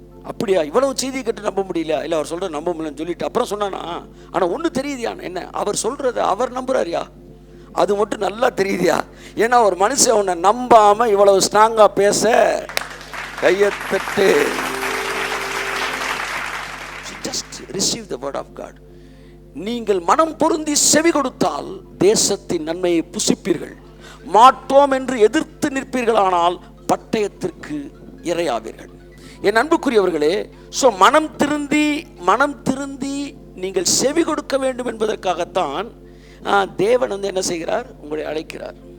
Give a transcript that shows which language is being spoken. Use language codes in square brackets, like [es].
[ta] அப்படியா, இவ்வளவு செய்தி கேட்டு நம்ப முடியல? இல்லை, அவர் சொல்கிற நம்ப முடியலன்னு சொல்லிட்டு அப்புறம் சொன்னானா, ஆனால் ஒன்று தெரியுதியான், என்ன அவர் சொல்கிறத அவர் நம்புறாரியா, அது மட்டும் நல்லா தெரியுதியா? ஏன்னா ஒரு மனுஷன் உன்னை நம்பாமல் இவ்வளவு ஸ்ட்ராங்காக பேச Kaiyathattu. [en] Just receive the word of God. [ta] நீங்கள் மனம் பொருந்தி செவி கொடுத்தால் தேசத்தின் நன்மையை புசிப்பீர்கள். மாட்டோம் என்று எதிர்த்து நிற்பீர்களானால் பட்டயத்திற்கு இரையாவீர்கள். என் அன்புக்குரியவர்களே, மனம் திருந்தி நீங்கள் செவி கொடுக்க வேண்டும் என்பதற்காகத்தான் தேவன் என்ன செய்கிறார், உங்களை அழைக்கிறார்.